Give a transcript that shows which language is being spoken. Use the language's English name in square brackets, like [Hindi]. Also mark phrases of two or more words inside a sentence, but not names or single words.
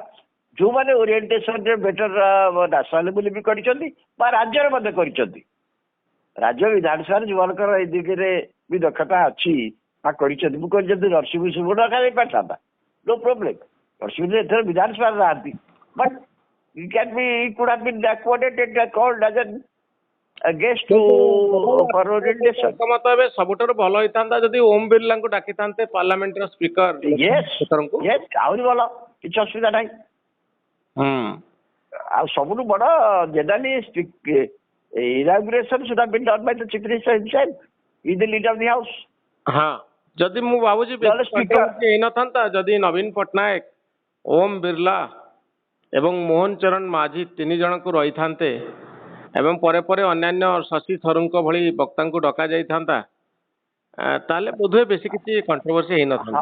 [Odia] ଯୋଉମାନେ ଓରିଏଣ୍ଟେସନରେ [English] better national level [Odia] ବି କରିଛନ୍ତି ବା ରାଜ୍ୟରେ ମଧ୍ୟ କରିଛନ୍ତି, ରାଜ୍ୟ ବିଧାନସଭାରେ ଯୋଉମାନଙ୍କର ଏଇ ଦିଗରେ ବି ଦକ୍ଷତା ଅଛି ବା କରିଛନ୍ତି, ମୁଁ କହିଲି ଯଦି ନରସିଂହ ମିଶ୍ରଙ୍କୁ ଡକାଯାଇ ପାରିଥାନ୍ତା, [English] no problem. [Odia] ନରସିଂହ ମିଶ୍ର ଏଥର ବିଧାନସଭାରେ ନାହାନ୍ତି, [English] ବଟ୍ it can be, it could have been accommodated, called as an guest for orientation. [Odia] ମତ ଏବେ ସବୁଠାରୁ ଭଲ ହେଇଥାନ୍ତା ଯଦି ଓମ୍ ବିର୍ଲାଙ୍କୁ ଡାକିଥାନ୍ତେ ପାର୍ଲାମେଣ୍ଟର ସ୍ପିକର। ଆହୁରି ଭଲ, କିଛି ଅସୁବିଧା ନାହିଁ। ଆଉ ସବୁଠୁ ବଡ ଜେନେରାଲି [English] inauguration should have been done by the chief minister himself. He is the leader of the house. [Odia] ଯଦି ମୁଁ ଭାବୁଛି ହେଇନଥାନ୍ତା ଯଦି ନବୀନ ପଟ୍ଟନାୟକ, ଓମ୍ ବିର୍ଲା ଏବଂ ମୋହନ ଚରଣ ମାଝୀ 3 ଜଣଙ୍କୁ ରହିଥାନ୍ତେ ଏବଂ ପରେ ପରେ ଅନ୍ୟାନ୍ୟ ଶଶି ଥରୁରଙ୍କ ଭଳି ବକ୍ତାଙ୍କୁ ଡକା ଯାଇଥାନ୍ତା ତାହେଲେ ବୋଧହୁଏ ବେଶୀ କିଛି କଣ୍ଟ୍ରୋଭର୍ସି ହେଇନଥାନ୍ତା।